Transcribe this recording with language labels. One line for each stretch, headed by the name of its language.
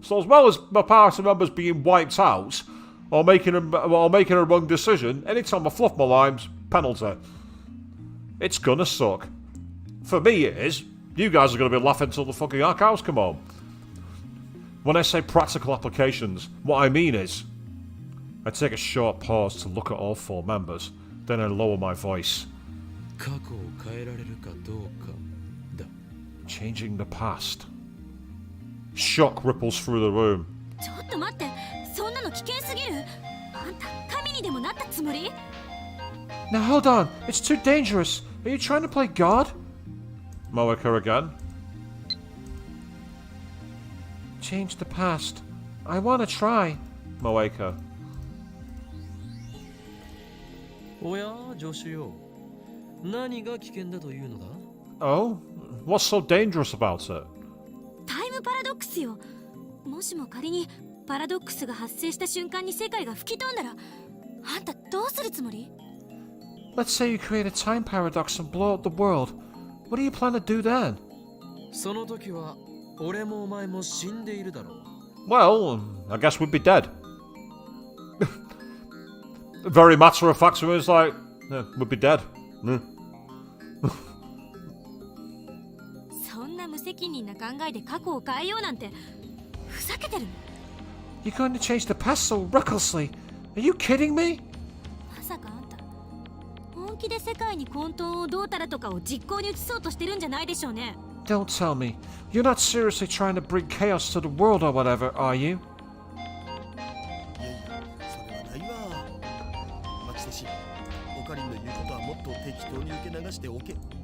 English: So as well as my party members being wiped out, or making a wrong decision, anytime I fluff my lines, penalty. It's gonna suck. For me it is. You guys are gonna be laughing till the fucking cows come home. When I say practical applications, what I mean is, I take a short pause to look at all 4 members, then I lower my voice.
Japanese: 過去を変えられるかどうかだ。
English: Changing the past. Shock ripples through the room.
Japanese: ちょっと待って、そんなの危険すぎる。あんた神にでもなったつもり？
English: Now hold on, it's too dangerous. Are you trying to play God? Moeka again. Change the past. I wanna try. Moeka.
Japanese: おや、助手よ。何が危険だというのだ？
English: Oh? What's so dangerous about it?
Japanese: タイムパラドックスよ。もしも仮にパラドックスが発生した瞬間に世界が吹き飛んだら、あんたどうするつもり？
English: Let's say you create a time paradox and blow up the world. What do you plan to do then?
Japanese: その時は俺もお前も死んでいるだろう。
English: Well, I guess we'd be dead. Very matter of fact, so it's like, yeah, we'd be dead.
Japanese: そんな無責任な考えで過去を変えようなんてふざけてるの？
English: You're going to change the past so recklessly. Are you kidding me?
Japanese: まさかあんた本気で世界に混沌をどうたらとかを実行に移そうとしてるんじゃないでしょうね。
English: Don't tell me. You're not seriously trying to bring chaos to the world or whatever, are you?
Japanese: いやいや、それはないわ。マキセシ、オカリンの言うことはもっと適当に受け流しておけ。